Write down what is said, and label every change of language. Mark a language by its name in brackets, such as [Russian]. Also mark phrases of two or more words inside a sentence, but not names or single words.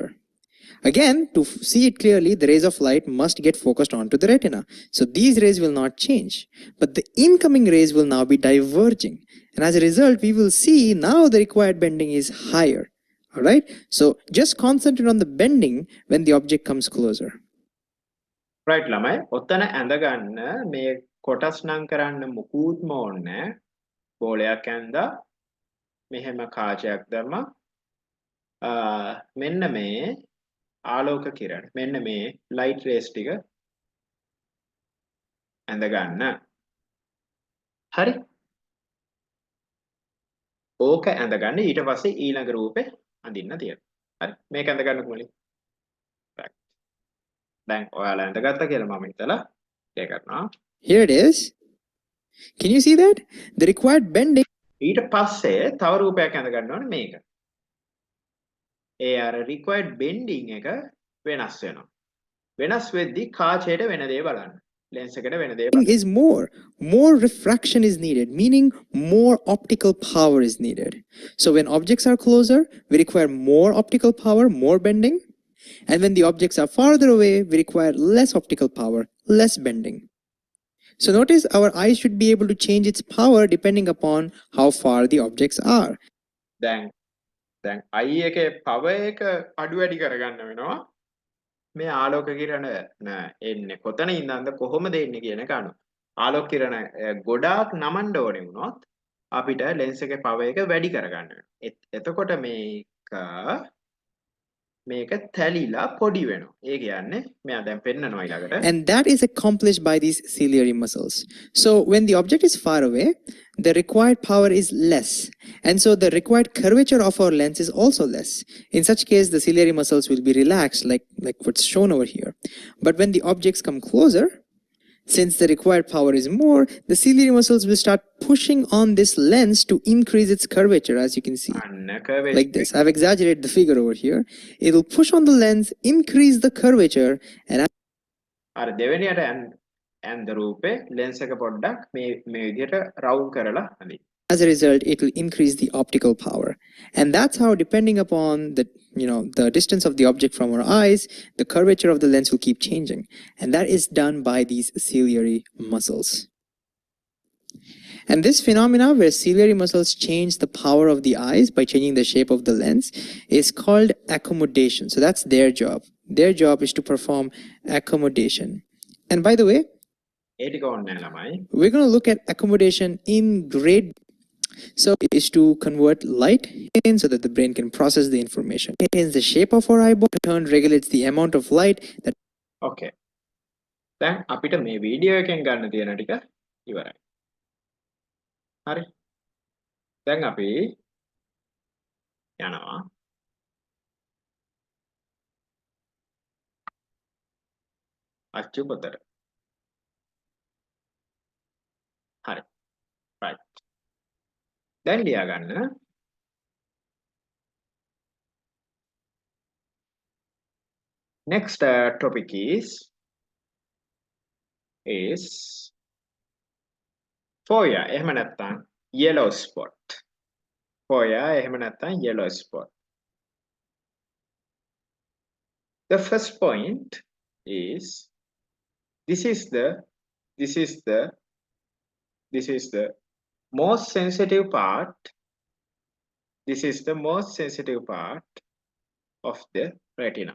[English] Again, to see it clearly, the rays of light must get focused onto the retina. So these rays will not change, but the incoming rays will now be diverging. And as a result, we will see now the required bending is higher. Alright, so just concentrate on the bending when the object comes closer. Right, [Sinhala] ළමයි. ඔතන ඇඳගන්න මේ කොටස් නම් කරන්න මුකුත්ම ඕනේ. බෝලයක් ඇඳලා මෙහෙම කාචයක් දැම්මා. මෙන්න මේ ආලෝක කිරණ. මෙන්න මේ [English] light rays [Sinhala] ටික ඇඳගන්න. හරි. ඕක ඇඳගන්න ඊට පස්සේ ඊළඟ රූපේ අඳින්න තියෙනවා. හරි. මේක ඇඳගන්නකො මුලින්. right. දැන් ඔයාලා ඇඳගත්තා කියලා මම හිතලා ඒක කරනවා. [English] Here it is. Can you see that? The required bending. [Sinhala] ඊට පස්සේ තව රූපයක් ඇඳගන්න ඕනේ මේක. ඒ අර [English] required bending [Sinhala] එක වෙනස් වෙනවා. වෙනස් වෙද්දි කාචයට වෙන දේ බලන්න. lens එකට වෙන දේ බලන්න. [English] Is more refraction is needed, meaning more optical power is needed. So when objects are closer, we require more optical power, more bending. And when the objects are farther away, we require less optical power, less bending. So notice our eyes should be able to change its power depending upon how far the objects are. [Sinhala] දැන් eye එකේ power එක අඩු වැඩි කරගන්න වෙනවා. මේ ආලෝක කිරණ එන්නේ කොතන ඉඳන්ද කොහොමද එන්නේ කියන එක අනුව. ආලෝක කිරණ ගොඩාක් නමන්න ඕනේ වුණොත් අපිට lens එකේ power එක වැඩි කරගන්න වෙනවා. එතකොට මේක තැලිලා පොඩි වෙනවා. ඒ කියන්නේ මෙයා දැන් පෙන්නනවා ඊළඟට. [English] And that is accomplished by these ciliary muscles. So when the object is far away, the required power is less. And so the required curvature of our lens is also less. In such case, the ciliary muscles will be relaxed like what's shown over here. But when the objects come closer, since the required power is more, the ciliary muscles will start pushing on this lens to increase its curvature, as you can see. Like this. I've exaggerated the figure over here. It will push on the lens, increase the curvature, and [Sinhala] අර දෙවෙනියට [English] and the [Sinhala] රූපේ lens එක පොඩ්ඩක් මේ විදිහට round කරලා අඳින්න. [English] as a result, it will increase the optical power. And that's how, depending upon the distance of the object from our eyes, the curvature of the lens will keep changing. And that is done by these ciliary muscles. And this phenomena where ciliary muscles change the power of the eyes by changing the shape of the lens is called accommodation. So that's their job. Their job is to perform accommodation. And by the way, we're going to look at accommodation in great. So it is to convert light in so that the brain can process the information. It changes the shape of our eyeball, in turn regulates the amount of light that. Okay. [Sinhala] දැන් අපිට මේ වීඩියෝ එකෙන් ගන්න තියෙන ටික ඉවරයි. හරි. දැන් අපි යනවා. අච්චු පොතට. හරි. right. දැන් ලියා ගන්න. [English] Next topic is foya. [Sinhala] එහෙම නැත්නම් [English] yellow spot. [Sinhala] Foya එහෙම නැත්නම් [English] yellow spot. The first point is this is the this is the most sensitive part. This is the most sensitive part of the retina.